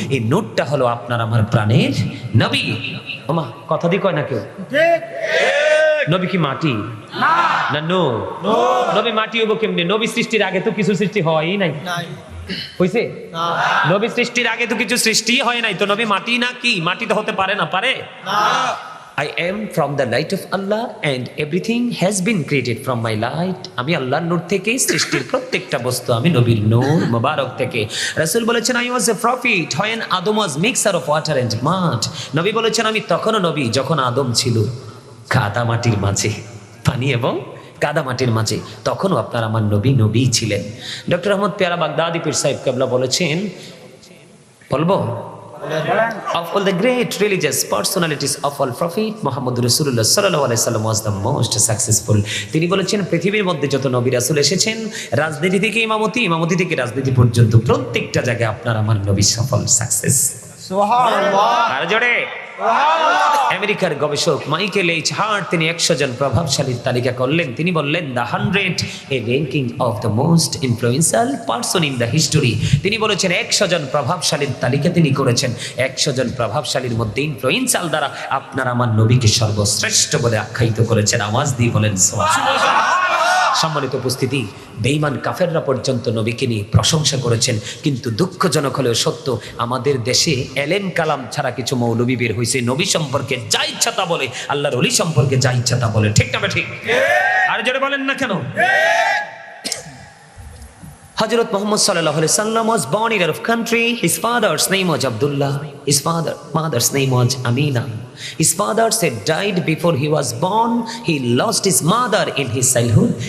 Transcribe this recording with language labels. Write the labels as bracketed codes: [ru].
[bn] এই নূরটা হলো আপনার আমার প্রাণের নবী। ওমা কথা দিয়ে কয় না কেউ? নবী কি মাটি না নূর? নবী মাটি হবো কেমনি? নবী সৃষ্টির আগে তো কিছু সৃষ্টি হয়ই নাই। হইছে? নবী সৃষ্টির আগে তো কিছু সৃষ্টি হয় নাই, তো নবী মাটি না কি? মাটি তো হতে পারে না, পারে? [en] I am from the light of Allah and everything has been created from my light. [bn] আমি আল্লাহর নূর থেকে সৃষ্টির প্রত্যেকটা বস্তু, আমি নবীর নূর মোবারক থেকে। রাসূল বলেছেন [en] I was a prophet when Adam was mixture of water and mud. [bn] নবী বলেছেন আমি তখনও নবী যখন আদম ছিল কাদা মাটির মাঝে, পানি এবং কাদা মাটির মাঝে, তখনও আপনার আমার নবী নবী ছিলেন। ডক্টর আহমদ পেয়ারা বাগদাদি পীর সাহেব কেবলা বলেছেন, বলবো, [en] of all the great religious personalities of all prophet Muhammad Rasulullah sallallahu alaihi wasallam was the most successful. [bn] তিনি বলেছেন পৃথিবীর মধ্যে যত নবী রাসূল এসেছেন, রাজনীতি থেকে ইমামতি, ইমামতি থেকে রাজনীতি পর্যন্ত প্রত্যেকটা জায়গায় আপনার আমার নবী সফল, সাকসেস। সুবহানাল্লাহ। আর জোরে আমেরিকার গবেষক মাইকেল এইচ হার্ট তিনি 100 জন প্রভাবশালীর তালিকা করলেন। তিনি বললেন [en] The 100 a ranking of the most influential person in the history. [bn] তিনি বলেছেন 100 জন প্রভাবশালীর তালিকা তিনি করেছেন, 100 জন প্রভাবশালীর মধ্যে ইনফ্লুয়েন্সিয়াল দ্বারা আপনার আমার নবীকে সর্বশ্রেষ্ঠ বলে আখ্যায়িত করেছেন। আওয়াজ দিয়ে বলেন সুবহানাল্লাহ। সম্মানিত উপস্থিতি, বেঈমান কাফেররা পর্যন্ত নবীকে নিয়ে প্রশংসা করেছেন, কিন্তু দুঃখজনক হলেও সত্য, আমাদের দেশে এলেম কালাম ছাড়া কিছু মৌলবী বের হয়েছে, নবী সম্পর্কে যা ইচ্ছা তা বলে, আল্লাহর ওলি সম্পর্কে যা ইচ্ছা তা বলে। ঠিক না ঠিক? আর জোরে বলেন না কেন? [en] Hazrat Muhammad sallallahu alaihi wasallam was born in Arab country. His father's name was Abdullah. His mother's name was Amina. His father said died before he was born. He lost his mother in his childhood.